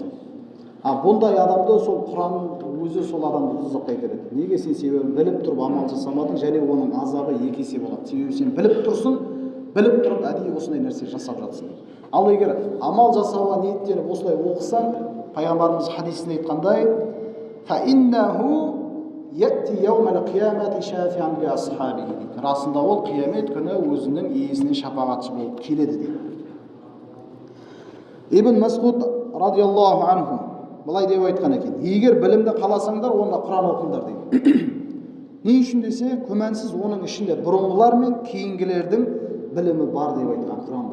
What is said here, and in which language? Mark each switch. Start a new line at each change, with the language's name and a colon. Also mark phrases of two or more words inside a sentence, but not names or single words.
Kazakh: Бұндай адамды сол Құран өзі сол адамды тұзаққа итереді. Неге? Сен себебін біліп тұрып амал жасамадың, және оның азабы екі есе болады. Себебі сен біліп тұрсың, біліп тұрып әдейі осындай нәрсе жасап жатсың. Ал егер амал жасауға ниеттеніп осылай оқысаң, пайғамбарымыз хадисінде айтқандай,
Arabic: فإنه يأتي يوم القيامة شفيعا لأصحابه,
Kazakh: расында ол қиямет күні өзінің иесіне шапағатшы болып келеді дейді. Ибн Масғуд
Arabic: رضي الله عنه
Kazakh: былай деп айтқан екен: егер білімді қаласаңдар, онда Құран оқыңдар дейді. Не үшін десе, күмәнсіз оның ішінде бұрынғылар мен кейінгілердің білімі бар деп айтқан Құранда.